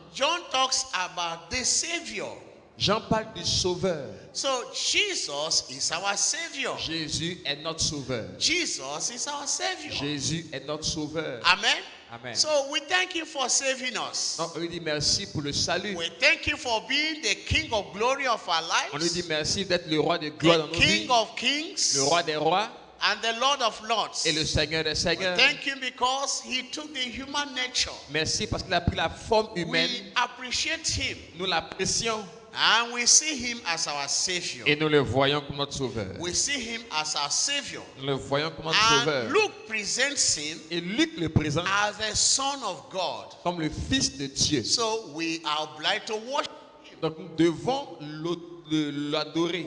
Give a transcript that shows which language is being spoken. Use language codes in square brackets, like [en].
[en] John talks about the Savior. [fr] Jean parle du Sauveur. [en] So Jesus is our Savior. [fr] Jésus est notre Sauveur. [en] Jesus is our Savior. [fr] Jésus est notre Sauveur. Amen. Amen. [en] So we thank him for saving us. [fr] Donc, on lui dit merci pour le salut. [en] We thank him for being the King of glory of our [fr] On lui dit [en] lives, [fr] merci d'être le roi de gloire dans [en] the [fr] nos vies, [en] King of kings, [fr] le roi des rois [en] and the Lord of lords. [fr] et le Seigneur des [en] We [fr] seigneurs. [en] thank him because he took the human nature. [fr] Merci parce qu'il a pris la forme humaine. [en] We appreciate him [fr] Nous l'apprécions [en] and we see him as our Savior. [fr] et nous le voyons comme notre Sauveur. [en] We see him as our Savior. [fr] Nous le voyons comme notre Sauveur. [en] And Luke presents him [fr] Et Luc le présente [en] as the Son of God. [fr] comme le Fils de Dieu. [en] So we are obliged to worship him. [fr] Donc nous devons l'adorer.